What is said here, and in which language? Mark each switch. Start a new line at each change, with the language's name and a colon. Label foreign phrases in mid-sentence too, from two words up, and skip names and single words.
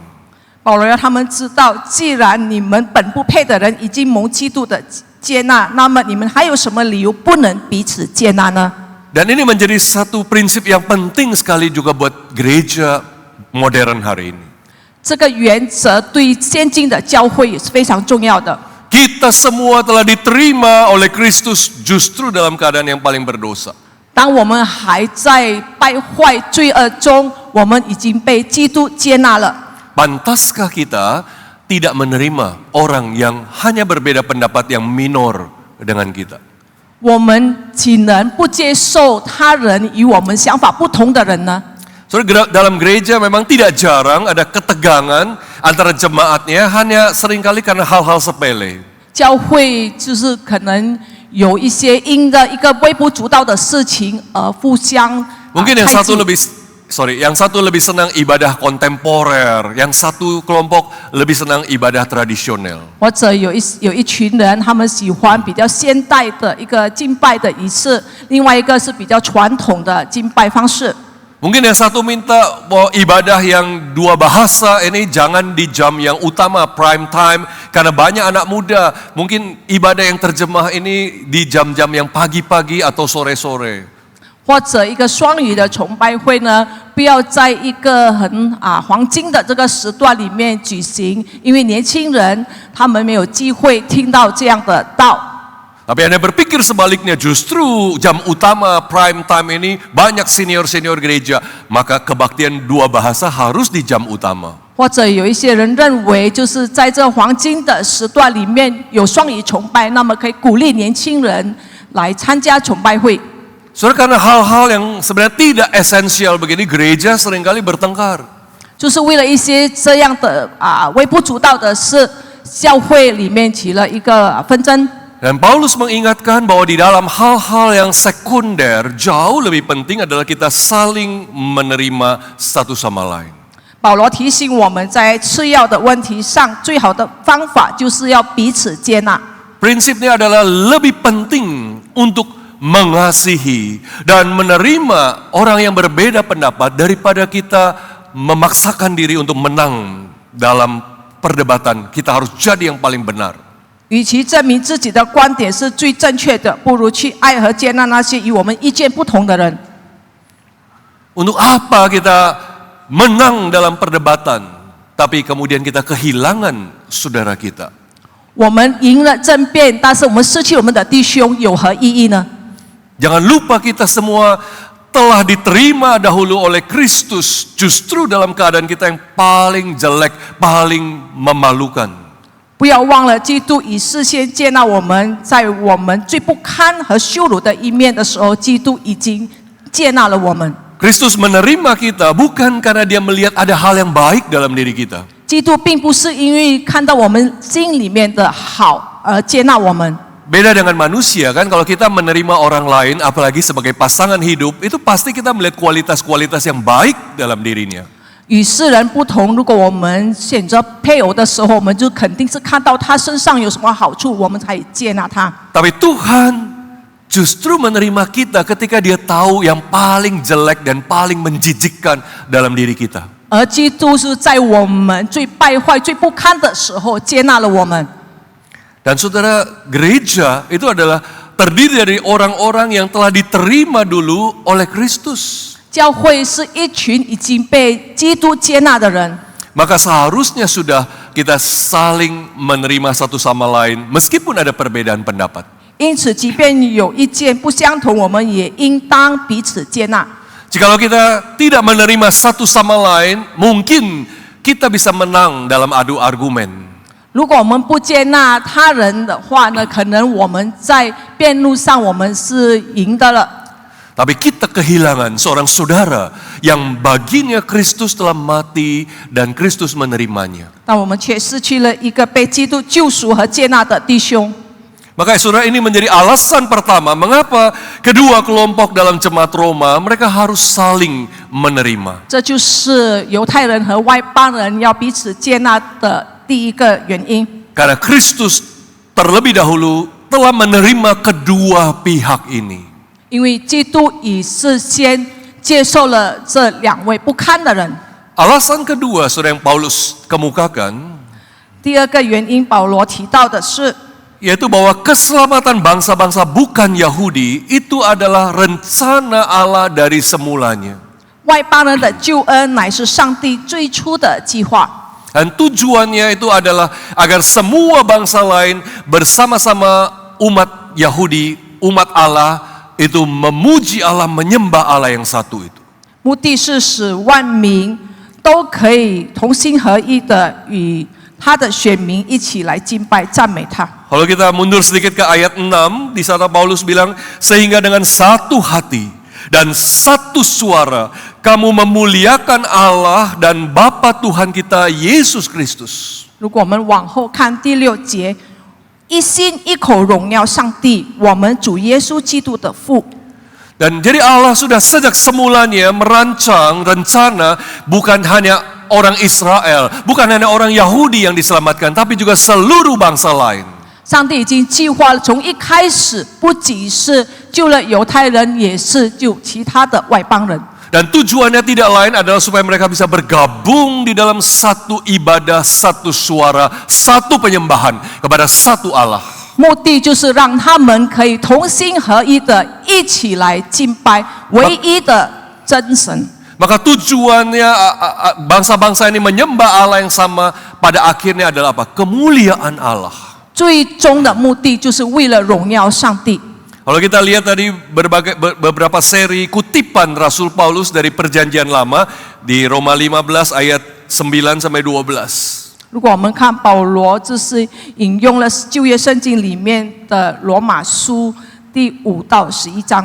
Chinese: 保罗要他们知道，既然你们本不配的人已经蒙基督的接纳，那么你们还有什么理由不能彼此接纳呢？
Indonesian: Dan ini menjadi satu prinsip yang penting sekali juga buat gereja modern hari ini.
Chinese: 这个原则对现今的教会也是非常重要的。
Indonesian: Kita semua telah diterima oleh Kristus justru dalam keadaan yang paling berdosa.
Chinese: 当我们还在败坏罪恶中，我们已经被基督接纳了。
Indonesian: Pantaskah kita tidak menerima orang yang hanya berbeda pendapat yang minor dengan kita?
Chinese: 我们岂能不接受他人与我们想法不同的人呢？
Indonesian: Saudara, dalam gereja memang tidak jarang ada ketegangan antara jemaatnya hanya seringkali karena hal-hal sepele.
Chinese: 教会就是可能有一些因着一个微不足道的事情而互相
Indonesian: Mungkin yang satu lebih senang ibadah kontemporer, yang satu kelompok lebih senang ibadah tradisional.
Chinese: 或者有一群人，他们喜欢比较现代的一个敬拜的仪式，另外一个是比较传统的敬拜方式。
Indonesian: Mungkin yang satu minta bahwa ibadah yang dua bahasa ini jangan di jam yang utama
English: prime time
Indonesian: karena banyak anak muda. Mungkin ibadah yang terjemah ini di jam-jam yang pagi-pagi atau sore-sore.
Chinese: 或者一个双语的崇拜会呢，不要在一个很黄金的这个时段里面举行，因为年轻人他们没有机会听到这样的道。
Indonesian: Tapi Anda berpikir sebaliknya, justru jam utama
English: prime time
Indonesian: ini banyak senior-senior gereja, maka kebaktian dua bahasa harus di jam utama.
Chinese: 或者有一些人认为，就是在这黄金的时段里面有双语崇拜，那么可以鼓励年轻人来参加崇拜会。
Indonesian: Saudara, karena hal-hal yang sebenarnya tidak esensial begini, gereja seringkali bertengkar.
Chinese: 就是为了一些这样的微不足道的事，教会里面起了一个纷争。
Indonesian: Dan Paulus mengingatkan bahwa di dalam hal-hal yang sekunder, jauh lebih penting adalah kita saling menerima satu sama lain.
Chinese: 保罗提醒我们在次要的问题上，最好的方法就是要彼此接纳。
Indonesian: Prinsipnya adalah lebih penting untuk mengasihi dan menerima orang yang berbeda pendapat daripada kita memaksakan diri untuk menang dalam perdebatan. Kita harus jadi yang paling benar.
Chinese: 与其证明自己的观点是最正确的，不如去爱和接纳那些与我们意见不同的人。
Indonesian: Untuk apa kita menang dalam perdebatan, tapi kemudian kita kehilangan saudara kita?
Chinese: 我们赢了争辩，但是我们失去我们的弟兄，有何意义呢？
Indonesian: Jangan lupa kita semua telah diterima dahulu oleh Kristus, justru dalam keadaan kita yang paling jelek, paling memalukan.
Chinese: 不要忘了，基督已事先接纳我们，在我们最不堪和羞辱的一面的时候，基督已经接纳了我们。
Indonesian: Kristus menerima kita bukan karena dia melihat ada hal yang baik dalam diri kita.
Chinese: 基督并不是因为看到我们心里面的好而接纳我们。
Indonesian: Beda dengan manusia kan, kalau kita menerima orang lain, apalagi sebagai pasangan hidup, itu pasti kita melihat kualitas-kualitas yang baik dalam dirinya.
Chinese: 与世人不同，如果我们选择配偶的时候，我们就肯定是看到他身上有什么好处，我们才接纳他。
Indonesian: Tapi Tuhan justru menerima kita ketika dia tahu yang paling jelek dan paling menjijikkan dalam diri kita.
Chinese: 而基督是在我们最败坏、最不堪的时候接纳了我们。
Indonesian: Dan saudara, gereja itu adalah terdiri dari orang-orang yang telah diterima dulu oleh Kristus.
Chinese: 教会是一群已经被基督接纳的人，
Indonesian: Maka seharusnya sudah kita saling menerima satu sama lain meskipun ada perbedaan pendapat.
Chinese: 因此，即便有意见不相同，我们也应当彼此接纳。
Indonesian: Jikalau kita tidak menerima satu sama lain, mungkin kita bisa menang dalam adu argumen.
Chinese: 如果我们不接纳他人的话呢，可能我们在辩论上我们是赢的了。
Indonesian: Tapi kita kehilangan seorang saudara yang baginya Kristus telah mati dan Kristus menerimanya.
Chinese: 但我们却失去了一个被基督救赎和接纳的弟兄。
Indonesian: Maka saudara, ini menjadi alasan pertama mengapa kedua kelompok dalam jemaat Roma mereka harus saling menerima.
Chinese: 这就是犹太人和外邦人要彼此接纳的第一个原因。
Indonesian: Karena Kristus terlebih dahulu telah menerima kedua pihak ini.
Chinese: 因为基督已事先接受了这两位不堪的人。
Indonesian: Alasan kedua saudara yang Paulus kemukakan,
Chinese: 第二个原因，保罗提到的是，
Indonesian: yaitu bahwa keselamatan bangsa-bangsa bukan Yahudi itu adalah rencana Allah dari semulanya.
Chinese: 外邦人的救恩乃是上帝最初的计划。
Indonesian: Dan tujuannya itu adalah agar semua bangsa lain bersama-sama umat Yahudi, umat Allah, itu memuji Allah, menyembah Allah yang satu itu.
Chinese: 目的是使万民都可以同心合一的与他的选民一起来敬拜赞美他。
Indonesian: Kalau kita mundur sedikit ke ayat 6, di sana Paulus bilang, sehingga dengan satu hati dan satu suara kamu memuliakan Allah dan Bapa Tuhan kita Yesus Kristus.
Chinese: 如果我们往后看第6节，一心一口荣耀上帝，我们主耶稣基督的父。
Indonesian: Dan jadi Allah sudah sejak semulanya merancang rencana bukan hanya orang Israel, bukan hanya orang Yahudi yang diselamatkan, tapi juga seluruh bangsa lain.
Chinese: 上帝已经计划了，从一开始不仅是救了犹太人，也是救其他的外邦人。
Indonesian: Dan tujuannya tidak lain adalah supaya mereka bisa bergabung di dalam satu ibadah, satu suara, satu penyembahan kepada satu Allah.
Chinese: 目的就是让他们可以同心合一的一起来敬拜唯一的真神。
Indonesian: Maka tujuannya bangsa-bangsa ini menyembah Allah yang sama pada akhirnya adalah apa? Kemuliaan Allah.
Chinese: 最终的目的就是为了荣耀上帝。
Indonesian: Kalau kita lihat tadi beberapa seri kutipan Rasul Paulus dari Perjanjian Lama di Roma 15 ayat 9 sampai 12.
Chinese: 如果我们看保罗，就是引用了旧约圣经里面的罗马书第5到11章。